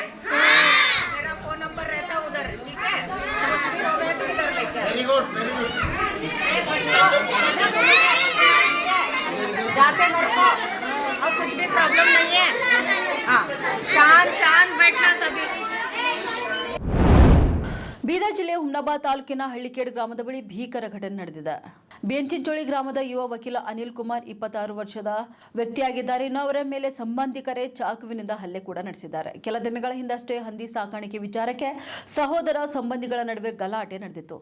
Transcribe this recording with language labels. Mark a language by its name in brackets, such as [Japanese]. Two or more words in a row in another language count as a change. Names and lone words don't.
[Hindi] मेरा फोन नंबर रहता उधर. ठीक है, कुछ भी हो गया तो इधर लेके जाते घर को. और कुछ भी प्रॉब्लम नहीं है. हाँ, शांत बैठना सभी. [Kannada] ಬೀದರ್ ಜಿಲ್ಲೆಯ ಹುಮ್ನಾಬಾದ್ ತಾಲೂಕಿನ ಹಳ್ಳಿಕೇಡ್ ಗ್ರಾಮದ ಬಳಿ ಭೀಕರ ಘಟನೆ ನಡೆದಿದೆ. ಬೆಂಚಿನಚೋಳಿ ಗ್ರಾಮದ ಯುವ ವಕೀಲ ಅನಿಲ್ ಕುಮಾರ್ 26 ವರ್ಷದ ವ್ಯಕ್ತಿಯಾಗಿದ್ದಾರೆ. ಇನ್ನು ಅವರ ಮೇಲೆ ಸಂಬಂಧಿಕರೇ ಚಾಕುವಿನಿಂದ ಹಲ್ಲೆ ಕೂಡ ನಡೆಸಿದ್ದಾರೆ. ಕೆಲ ದಿನಗಳ ಹಿಂದಷ್ಟೇ ಹಂದಿ ಸಾಕಾಣಿಕೆ ವಿಚಾರಕ್ಕೆ ಸಹೋದರ ಸಂಬಂಧಿಗಳ ನಡುವೆ ಗಲಾಟೆ ನಡೆದಿತ್ತು.